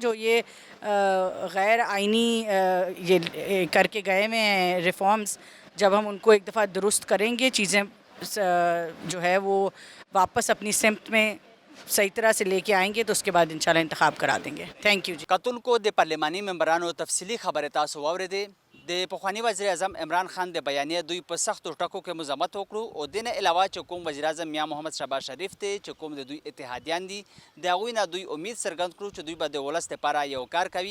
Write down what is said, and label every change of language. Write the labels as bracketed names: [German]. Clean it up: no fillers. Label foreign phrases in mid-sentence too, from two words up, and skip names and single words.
[Urdu] جو یہ غیر آئینی یہ کر کے گئے ہوئے ہیں ریفارمز, جب ہم ان کو ایک دفعہ درست کریں گے, چیزیں جو ہے وہ واپس اپنی سمت میں صحیح طرح سے لے کے آئیں گے, تو اس کے بعد انشاءاللہ انتخاب کرا دیں گے. [English] thank you جی. [Pashto] قتل کو د پارلیمانی ممبرانو تفصیلی خبر تاسو واوریدې. د پخوانی وزیر اعظم عمران خان د بیانیه دوی په سختو ټکو کې مذمت وکړو, او د نه علاوه چې کوم وزیر اعظم میاں محمد شهباز شریف ته چې کوم د دوی اتحادیان دي, د هغوی نه دوی امید څرګند کړو چې دوی به د ولس لپاره یو کار کوي.